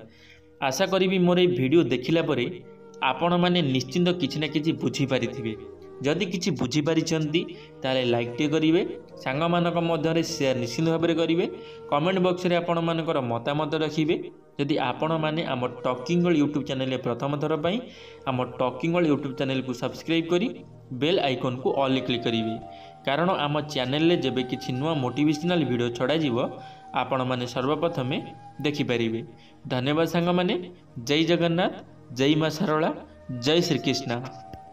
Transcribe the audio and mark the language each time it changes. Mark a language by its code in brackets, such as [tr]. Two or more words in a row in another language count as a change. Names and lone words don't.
[or] ଆଶା କରି ମୋର ଭିଡିଓ ଦେଖିଲା ପରେ ଆପଣ ମାନେ ନିଶ୍ଚିନ୍ତ କିଛି ନା କିଛି ବୁଝି ପାରିଥିବେ। ଯଦି କିଛି ବୁଝି ପାରିଛନ୍ତି ତାହାଲେ ଲାଇକ ଟେ କରିବେ ସାଙ୍ଗ ମାନଙ୍କ ମଧ୍ୟରେ ଶେୟାର ନିଶ୍ଚିନ୍ତ ଭାବରେ କରିବେ [en] comment box [or] ରେ ଆପଣ ମାନଙ୍କର ମତାମତ ରଖିବେ। ଯଦି ଆପଣ ମାନେ ଆମ ଟକିଂ ୱାର୍ଲ୍ଡ ୟୁଟ୍ୟୁବ ଚ୍ୟାନେଲ ପ୍ରଥମ ଥର ପାଇଁ ଆମ ଟକିଂ ୱାର୍ଲ୍ଡ ୟୁଟ୍ୟୁବ ଚ୍ୟାନେଲ କୁ ସବସ୍କ୍ରାଇବ କରି [en] bell icon [or] କୁ ଅଲ କ୍ଲିକ କରିବେ କାରଣ ଆମ ଚ୍ୟାନେଲ ରେ ଯେବେ କିଛି ନୂଆ [en] motivational video [or] ଛଡା ଯିବ ଆପଣ ମାନେ ସର୍ବପ୍ରଥମେ ଦେଖି ପାରିବେ। ଧନ୍ୟବାଦ ସାଙ୍ଗ ମାନେ। ଜୟ ଜଗନ୍ନାଥ ଜୟ ମା ସରଳା ଜୟ ଶ୍ରୀ କୃଷ୍ଣ।